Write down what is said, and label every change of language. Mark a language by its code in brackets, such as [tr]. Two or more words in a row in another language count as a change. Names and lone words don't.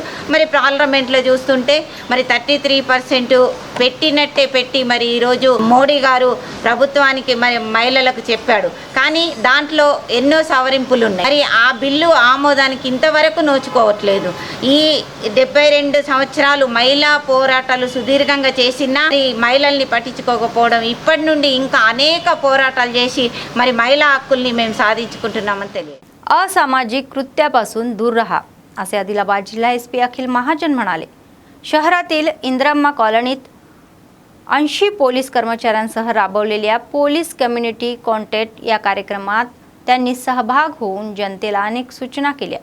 [te] మరి పార్లమెంట్లో చూస్తుంటే మరి 33% పెట్టినట్టే పెట్టి మరి ఈరోజు మోడీ గారు ప్రభుత్వానికి మరి మహిళలకు చెప్పాడు, కానీ దాంట్లో ఎన్నో సవరింపులు ఉన్నాయి. మరి ఆ బిల్లు ఆమోదానికి ఇంతవరకు నోచుకోవట్లేదు. ఈ 72 సంవత్సరాలు మహిళా పోరాటాలు సుదీర్ఘంగా చేసినా ఈ మహిళల్ని పట్టించుకోకపోవడం, ఇప్పటి నుండి ఇంకా అనేక పోరాటాలు చేసి మరి మహిళా హక్కుల్ని మేము సాధించుకుంటున్నామని తెలియదు. [mr] असामाजिक कृत्यापासून दूर राहा असे आदिलाबाद जिल्हा SP अखिल महाजन म्हणाले. शहरातील इंद्रम्मा कॉलनीत 80 पोलीस कर्मचाऱ्यांसह राबवलेल्या पोलीस कम्युनिटी कॉन्टेक्ट या कार्यक्रमात त्यांनी सहभाग होऊन जनतेला अनेक सूचना केल्या.